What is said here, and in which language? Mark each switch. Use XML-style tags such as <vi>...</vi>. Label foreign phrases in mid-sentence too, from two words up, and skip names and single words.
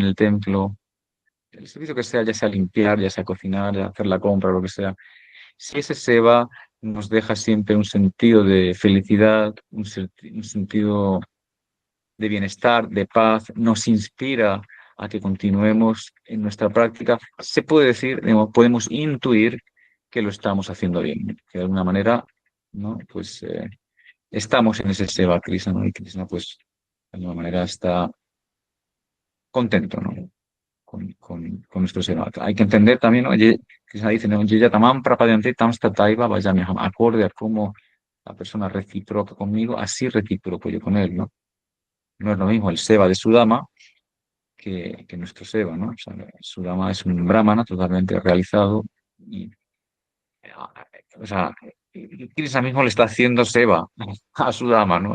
<es>el templo, el servicio que sea, ya sea limpiar, ya sea cocinar, ya hacer la compra, lo que sea, si ese seva nos deja siempre un sentido de felicidad, un sentido de bienestar, de paz, nos inspira a que continuemos en nuestra práctica, se puede decir, digamos, podemos intuir que lo estamos haciendo bien, que de alguna manera, ¿no? Pues estamos en ese seva Krishna, ¿no? Y Krishna, pues, de alguna manera está contento, ¿no? Con nuestro seva. Hay que entender también, ¿no? Krishna dice, ¿no?</es> <sa>ये यथा मां प्रपद्यन्ते तांस्तथैव भजाम्यहम्,</sa> <es>acorde a cómo la persona reciproca conmigo, así recíproco yo con él, ¿no? No es lo mismo el seva de Sudama que nuestro seva, ¿no? O sea, Sudama es un brahmana totalmente realizado y, o sea, Krishna mismo le está haciendo seva a Sudama, ¿no?</es>